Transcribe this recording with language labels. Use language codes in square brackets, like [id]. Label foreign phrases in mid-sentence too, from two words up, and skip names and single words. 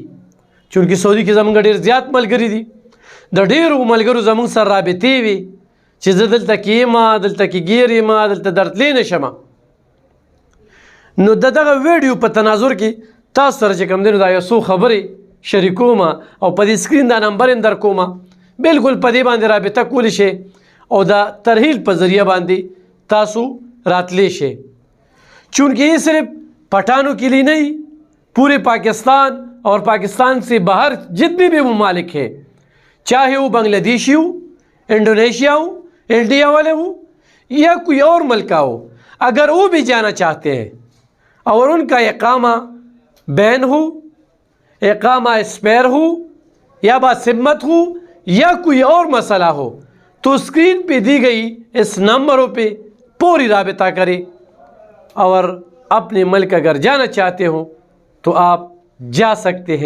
[ps] چونکې سعودي کې زمونږ ډېر زیات ملګري دي، د ډېرو ملګرو زمونږ سره رابطې وي چې زه دلته کې یم، دلته کې ګیر یم، دلته درتلی نه شم. نو د دغه ویډیو په تناظر کې تاسو سره چې کوم دی نو دا یو څو خبرې شریکوم او په دې سکرین دا نمبر هم در کوم، بالکل په دې باندې رابطه کولی شئ او د ترحیل په ذریعه باندې تاسو راتلی شئ. [ur] چونکہ یہ صرف پٹھانوں کے لیے نہیں، پورے پاکستان اور پاکستان سے باہر جتنے بھی ممالک ہیں، چاہے وہ بنگلہ دیشی ہو، انڈونیشیا ہو، انڈیا والے ہو یا کوئی اور ملک ہو، اگر وہ بھی جانا چاہتے ہیں اور ان کا اقامہ بین ہو، اقامہ اسپیر ہو یا باسمت ہو یا کوئی اور مسئلہ ہو، تو اسکرین پہ دی گئی اس نمبروں پہ پوری رابطہ کریں اور اپنے ملک اگر جانا چاہتے ہوں تو آپ جا سکتے ہیں.